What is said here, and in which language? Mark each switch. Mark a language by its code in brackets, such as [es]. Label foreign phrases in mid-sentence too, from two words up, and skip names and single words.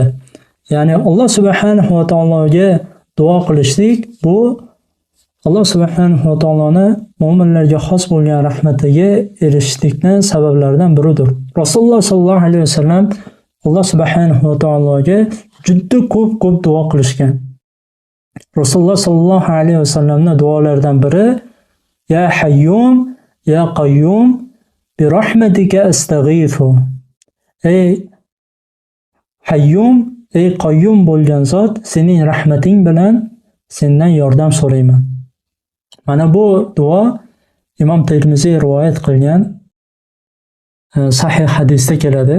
[uz] Ya'ni Alloh subhanahu va taologa duo qilishlik bu Alloh subhanahu va taoloni mu'minlarga xos bo'lgan rahmatiga erishishlikning sabablaridan biridir. Rasululloh sallallohu alayhi vasallam Alloh subhanahu va taologa juda ko'p duo qilishgan. Rasululloh sallallohu alayhi vasallamning duolaridan biri: [ar] يا حي يا قيوم برحمتك أستغيث. [uz] Ey Hayyum, ey Qayyum bo'lgan zot, sening rahmating bilan sendan yordam so'rayman. Mana bu duo Imom Termiziy rivoyat qilgan sahih hadisda keladi.